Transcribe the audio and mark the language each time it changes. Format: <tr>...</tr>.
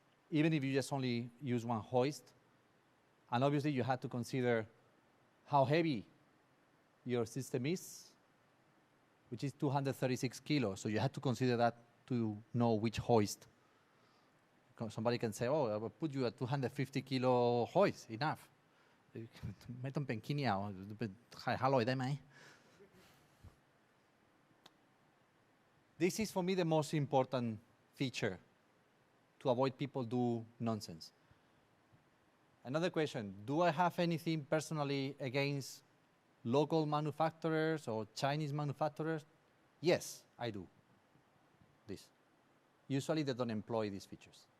<en>Even if you just only use one hoist, and obviously you have to consider how heavy your system is, which is 236 kilos. So you have to consider that to know which hoist. Somebody can say, oh, I will put you a 250 kilo hoist, enough.</en> <th>ไม่ต้องเป็นขี้เหนียวเป็นขาย500ได้ไหม</th> <en>This is for me the most important feature to avoid people do nonsense. Another question, do I have anything personally against local manufacturers or Chinese manufacturers? Yes, I do. This. Usually they don't employ these features.</en>